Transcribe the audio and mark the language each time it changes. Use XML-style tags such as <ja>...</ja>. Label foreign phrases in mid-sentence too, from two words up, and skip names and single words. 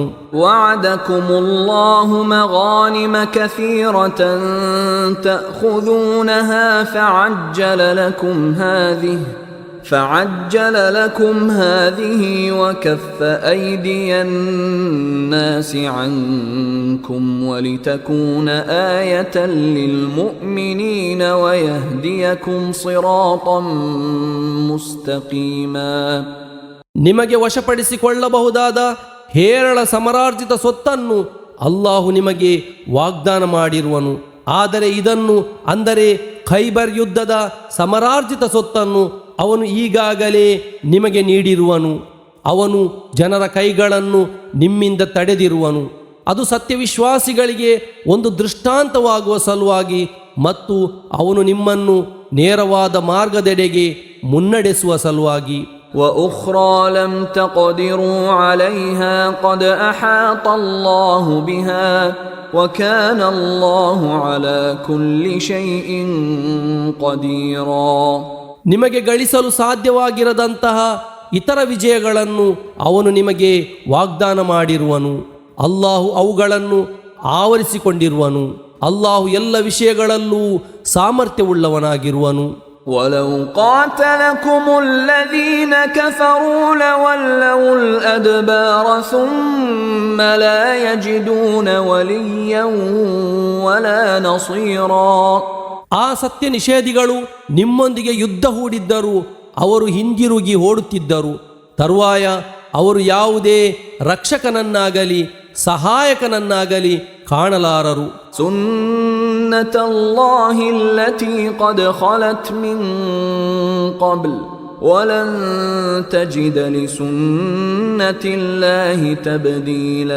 <ar>وعدكم الله مغانم كثيرة تأخذونها فعجل لكم هذه وكف أيدي الناس عنكم ولتكون آية للمؤمنين ويهديكم صراطا مستقيما.</ar> <kn>ನಿಮಗೆ ವಶಪಡಿಸಿಕೊಳ್ಳಬಹುದಾದ ಹೇರಳ ಸಮರಾರ್ಜಿತ ಸೊತ್ತನ್ನು ಅಲ್ಲಾಹು ನಿಮಗೆ ವಾಗ್ದಾನ ಮಾಡಿರುವನು. ಆದರೆ ಇದನ್ನು, ಅಂದರೆ ಖೈಬರ್ ಯುದ್ಧದ ಸಮರಾರ್ಜಿತ ಸೊತ್ತನ್ನು ಅವನು ಈಗಾಗಲೇ ನಿಮಗೆ ನೀಡಿರುವನು. ಅವನು ಜನರ ಕೈಗಳನ್ನು ನಿಮ್ಮಿಂದ ತಡೆದಿರುವನು. ಅದು ಸತ್ಯವಿಶ್ವಾಸಿಗಳಿಗೆ ಒಂದು ದೃಷ್ಟಾಂತವಾಗುವ ಸಲುವಾಗಿ ಮತ್ತು ಅವನು ನಿಮ್ಮನ್ನು ನೇರವಾದ ಮಾರ್ಗದೆಡೆಗೆ ಮುನ್ನಡೆಸುವ ಸಲುವಾಗಿ. وأخرى لم تقدروا عليها قد أحاط الله بها وكان الله على كل شيء قديرا. ನಿಮಗೆ ಗಳಿಸಲು ಸಾಧ್ಯವಾಗಿರದಂತಹ ಇತರ ವಿಜಯಗಳನ್ನು ಅವನು ನಿಮಗೆ ವಾಗ್ದಾನ ಮಾಡಿರುವನು. ಅಲ್ಲಾಹು ಅವುಗಳನ್ನು ಆವರಿಸಿಕೊಂಡಿರುವನು. ಅಲ್ಲಾಹು ಎಲ್ಲ ವಿಷಯಗಳಲ್ಲೂ ಸಾಮರ್ಥ್ಯವುಳ್ಳವನಾಗಿರುವನು. ولو قاتلكم الذين كفروا لولوا الأدبار ثم لا يجدون وليا ولا نصيرا. ಆ ಸತ್ಯ ನಿಷೇಧಿಗಳು ನಿಮ್ಮೊಂದಿಗೆ ಯುದ್ಧ ಹೂಡಿದ್ದರು, ಅವರು ಹಿಂದಿರುಗಿ ಓಡುತ್ತಿದ್ದರು. ತರುವಾಯ ಅವರು ಯಾವುದೇ ರಕ್ಷಕನನ್ನಾಗಲಿ ಸಹಾಯಕನನ್ನಾಗಲಿ ಕಾಣಲಾರರು.</kn> <ar>سنة الله التي قد خلت من قبل ولن تجد لسنة الله تبديلا.</ar>